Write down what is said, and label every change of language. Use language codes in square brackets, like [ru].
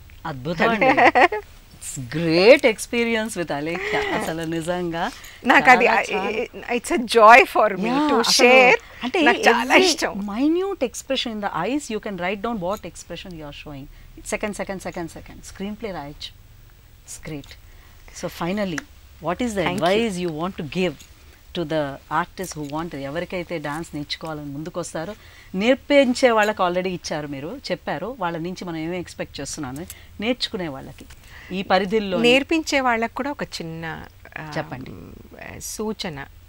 [te] అద్భుతం. [en] great experience with [te] Alekhya. అసలు నిజంగా నాకు అది [en] It's a joy for me to share. [te] అంటే చాలా ఇష్టం. [en] Minute expression in the eyes you can write down what expression you are showing. [te] Second screen play రాయొచ్చు. [en] It's great. So finally, what is the advice you want to give to the artist who want, [te] ఎవరికైతే dance నేర్చుకోవాలని ముందుకు వస్తారో, నేర్పించే వాళ్ళకి already ఇచ్చారు, మీరు చెప్పారు వాళ్ళ నుంచి మనం ఏమేమి ఎక్స్పెక్ట్ చేస్తున్నాను, నేర్చుకునే వాళ్ళకి ఈ పరిధిలో నేర్పించే వాళ్ళకి కూడా ఒక చిన్న చెప్పండి సూచన.